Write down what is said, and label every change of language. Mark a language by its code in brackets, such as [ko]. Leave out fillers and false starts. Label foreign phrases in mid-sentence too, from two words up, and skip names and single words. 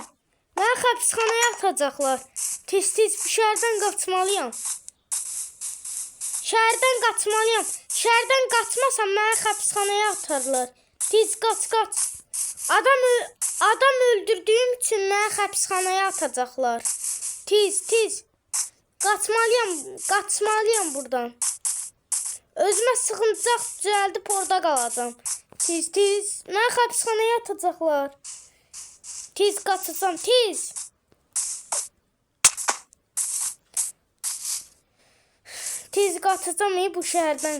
[tr] Beni hapishaneye atacaklar. Tez bu şehirden kaçmalıyım. Şehirden kaçmalıyım. Şehirden kaçmasam beni hapishaneye atarlar. Tez kaç. Adam öldürdüğüm için beni hapishaneye atacaklar. Tez. Kaçmalıyım buradan. [az] Özüme sıkıntacaq, düzəldib orada qalacağım. [tr] Tez. Beni hapishaneye atacaklar. Tez kaçacağım, tez. Tez kaçacağım bu şehirden.